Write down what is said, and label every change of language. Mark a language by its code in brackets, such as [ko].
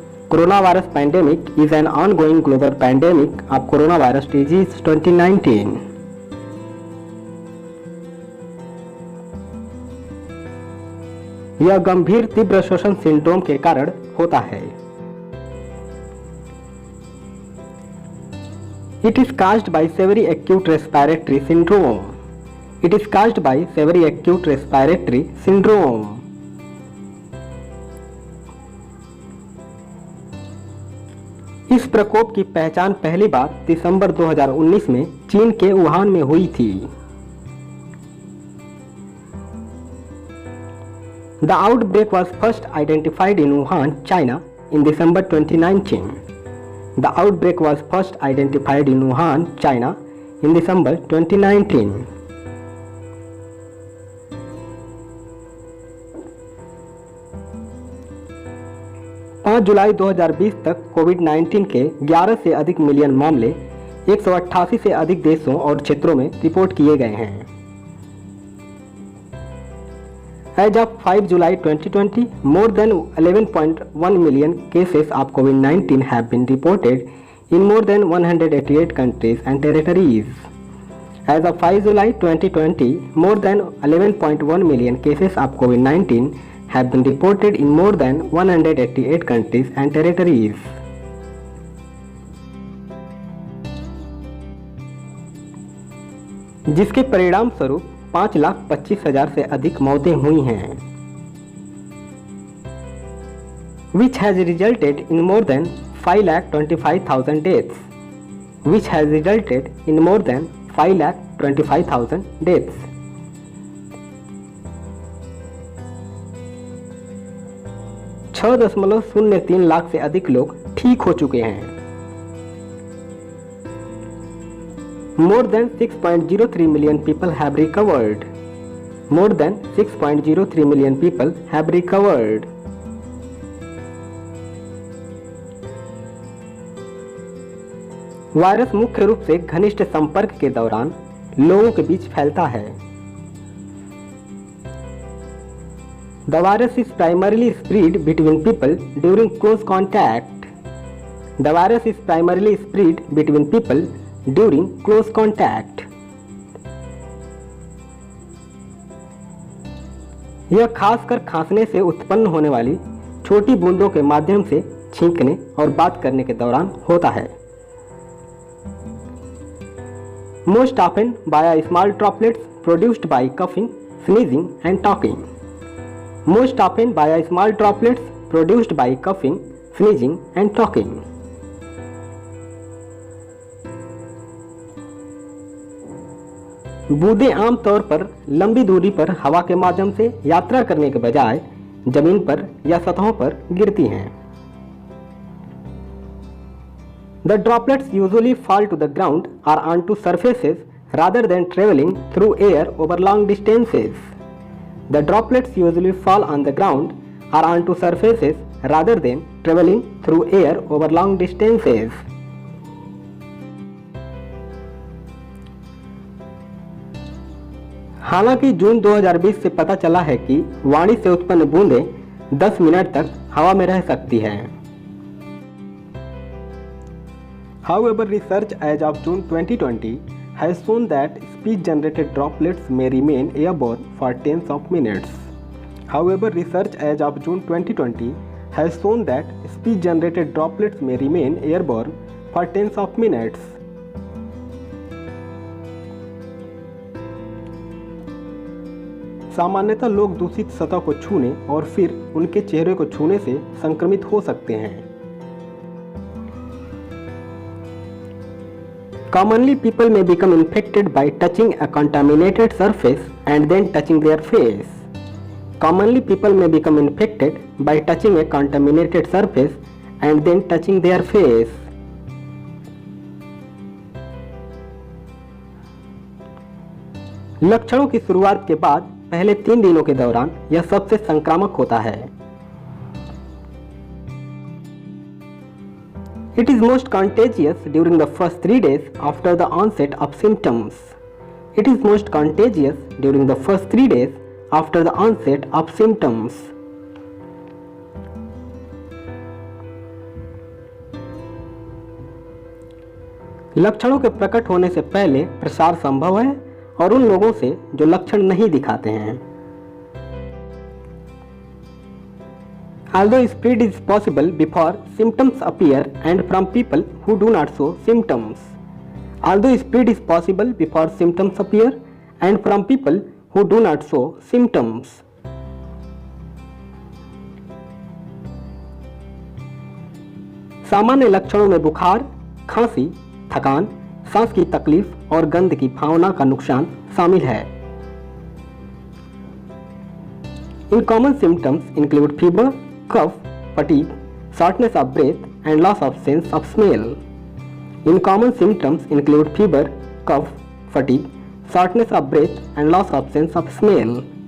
[en] Coronavirus pandemic is an ongoing global pandemic of coronavirus disease 2019। [hi] यह गंभीर तीव्र श्वसन सिंड्रोम के कारण होता है। [en] It is caused by severe acute respiratory syndrome. It is caused by severe acute respiratory syndrome. [hi] इस प्रकोप की पहचान पहली बार दिसंबर 2019 में चीन के वुहान में हुई थी। [en] The outbreak was first identified in Wuhan, China in December 2019. The outbreak was first identified in Wuhan, China in December 2019. [hi] जुलाई 2020 तक कोविड-19 के 11 से अधिक मिलियन मामले 188 से अधिक देशों और क्षेत्रों में रिपोर्ट किए गए हैं। [en] As of 5 July 2020, more than 11.1 million cases of COVID-19 have been reported in more than 188 countries and territories. As of 5 July 2020, more than 11.1 million cases of COVID-19 have been reported in more than 188 countries and territories. [hi] जिसके परिणाम स्वरूप 5,25,000 से अधिक मौतें हुई हैं, [en] which has resulted in more than 5,25,000 deaths, which has resulted in more than 5,25,000 deaths. [hi] 6.03 lakh से अधिक लोग ठीक हो चुके हैं। [en] More than 6.03 million people have recovered. More than 6.03 million people have recovered. [hi] Virus मुख्य रूप से घनिष्ठ संपर्क के दौरान लोगों के बीच फैलता है। [en] The virus is primarily spread between people during close contact. The virus is primarily spread between people during close contact. [hi] यह खासकर खांसने से उत्पन्न होने वाली छोटी बूंदों के माध्यम से छींकने और बात करने के दौरान होता है। [en] Most often via small droplets produced by coughing, sneezing and talking. Most often via small droplets produced by coughing, sneezing and talking. [hi] बूंदें आमतौर पर लंबी दूरी पर हवा के माध्यम से यात्रा करने के बजाय जमीन पर या सतहों पर गिरती हैं। [en] The droplets usually fall to the ground or onto surfaces rather than traveling through air over long distances. The droplets usually fall on the ground or onto surfaces rather than traveling through air over long distances. [hi] हालांकि जून 2020 से पता चला है कि वाणी से उत्पन्न बूंदें 10 minute तक हवा में रह सकती हैं। [en] However, research as of June 2020 has shown that speech-generated droplets may remain airborne for tens of minutes. However, research as of June 2020 has shown that speech-generated droplets may remain airborne for tens of minutes. [hi] सामान्यतः लोग दूषित सतह को छूने और फिर उनके चेहरे को छूने से संक्रमित हो सकते हैं। [en] Commonly, people may become infected by touching a contaminated surface and then touching their face. Commonly, people may become infected by touching a contaminated surface and then touching their face. [hi] लक्षणों की शुरुआत के बाद पहले 3 दिनों के दौरान यह सबसे संक्रामक होता है। [en] It is most contagious during the first 3 days after the onset of symptoms. It is most contagious during the first 3 days after the onset of symptoms. [hi] लक्षणों के प्रकट होने से पहले प्रसार संभव है और उन लोगों से जो लक्षण नहीं दिखाते हैं। [en] Although spread is possible before symptoms appear and from people who do not show symptoms. Although spread is possible before symptoms appear and from people who do not show symptoms. [hi] सामान्य लक्षणों में बुखार, खांसी, थकान, सांस की तकलीफ और गंध की भावना का नुकसान शामिल है। [en] In common symptoms include fever, cough, fatigue, shortness of breath, and loss of sense of smell. In common symptoms include fever, cough, fatigue, shortness of breath, and loss of sense of smell.